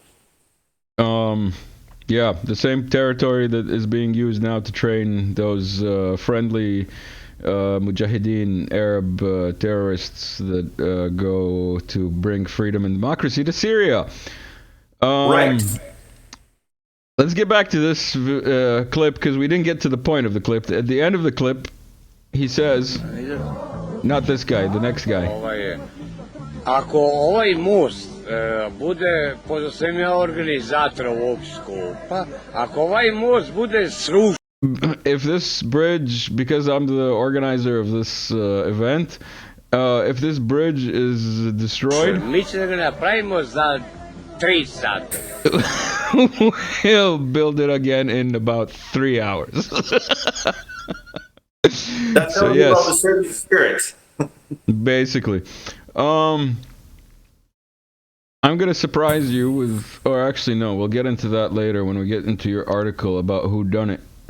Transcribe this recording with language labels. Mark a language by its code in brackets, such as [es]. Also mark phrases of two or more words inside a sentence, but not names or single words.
[en] Yeah, the same territory that is being used now to train those friendly Mujahideen Arab terrorists that go to bring freedom and democracy to Syria. Right. Let's get back to this clip, because we didn't get to the point of the clip. At the end of the clip, he says, not this guy, the next guy. [sr] Ako ovaj most bude, pošto sam ja organizator ovog skupa, ako ovaj most bude srušen. [en] If this bridge, because I'm the organizer of this event, if this bridge is destroyed, [sr] mi ćemo da ga napravimo za 3 sata. [en] we'll build it again in about 3 hours. That's So telling you about the yes, Serbian spirit. basically. Um, I'm gonna surprise you with, or actually no, we'll get into that later when we get into your article about who done it.